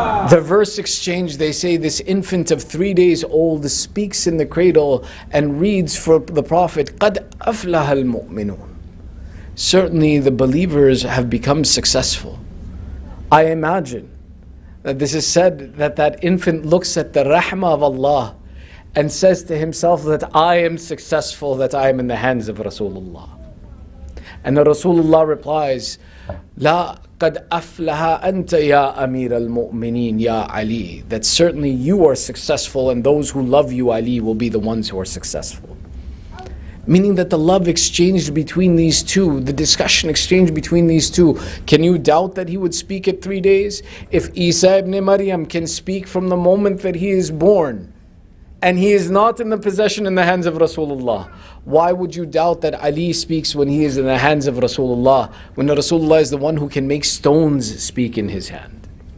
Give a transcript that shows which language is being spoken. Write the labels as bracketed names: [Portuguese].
[English] The verse exchange, they say this infant of 3 days old speaks in the cradle and reads for the Prophet, [Arabic] قَدْ أَفْلَهَ الْمُؤْمِنُونَ. [English] Certainly the believers have become successful. I imagine that this is said that that infant looks at the rahmah of Allah and says to himself that I am successful, that I am in the hands of Rasulullah. And the Rasulullah replies, [Arabic] لا قد أفلح أنت يا أمير المؤمنين يا علي. [English] That certainly you are successful and those who love you, Ali, will be the ones who are successful. Meaning that the love exchanged between these two, the discussion exchanged between these two, can you doubt that he would speak at 3 days? If Isa ibn Maryam can speak from the moment that he is born, and he is not in the possession in the hands of Rasulullah, why would you doubt that Ali speaks when he is in the hands of Rasulullah, when the Rasulullah is the one who can make stones speak in his hand?